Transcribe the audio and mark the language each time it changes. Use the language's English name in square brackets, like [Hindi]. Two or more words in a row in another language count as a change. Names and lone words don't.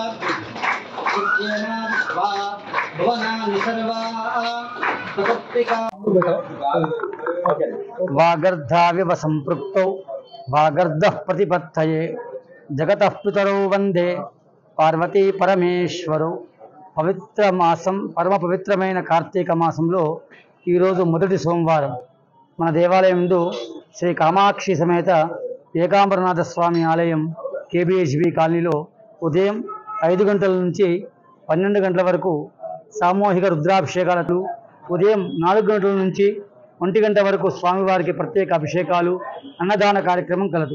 [Sanskrit] विद्येना भुवनानि सर्वा सतत्विका वागर्धाविव संपृक्तौ वागर्धः प्रतिपत्तये जगतः पितरौ वंदे पार्वती परमेश्वरौ. [Telugu] పవిత్ర మాసం, పరమ పవిత్రమైన కార్తీక మాసంలో ఈరోజు మొదటి సోమవారం మన దేవాలయం ముందు శ్రీ కామాక్షి సమేత ఏకాంబరనాథ స్వామి ఆలయం కేబీహెచ్బీ కాలనీలో ఉదయం 5 గంటల నుంచి 12 గంటల వరకు సామూహిక రుద్రాభిషేకాలకు, ఉదయం 4 గంటల నుంచి 1 గంట వరకు స్వామివారికి ప్రత్యేక అభిషేకాలు, అన్నదాన కార్యక్రమం కలదు.